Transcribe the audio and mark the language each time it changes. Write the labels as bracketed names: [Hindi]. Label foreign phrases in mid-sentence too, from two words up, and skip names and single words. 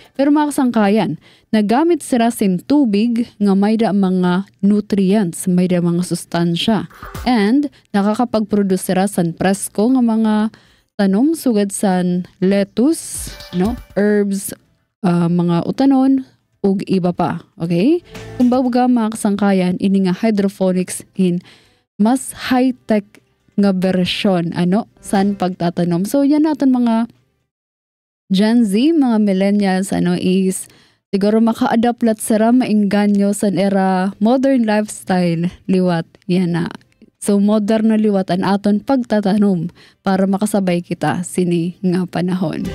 [Waray] Pero mga kasangkayan, nagamit sila sin tubig nga may da mga nutrients, may da mga sustansya. And nakakapag-produce sila san presko nga mga tanom sugad san lettuce, herbs, mga utanon, ug iba pa. Okay? Kumbaga mga kasangkayan, ini nga hydroponics in mas [English] high-tech nga version [Waray] san pagtatanom. So yan natin mga Gen Z, mga millennials, is siguro maka-adapt lat sira mainganyo sa era [English] modern lifestyle [Waray] liwat. Yan na. So modern na liwat ang aton pagtatanom para makasabay kita sini nga panahon.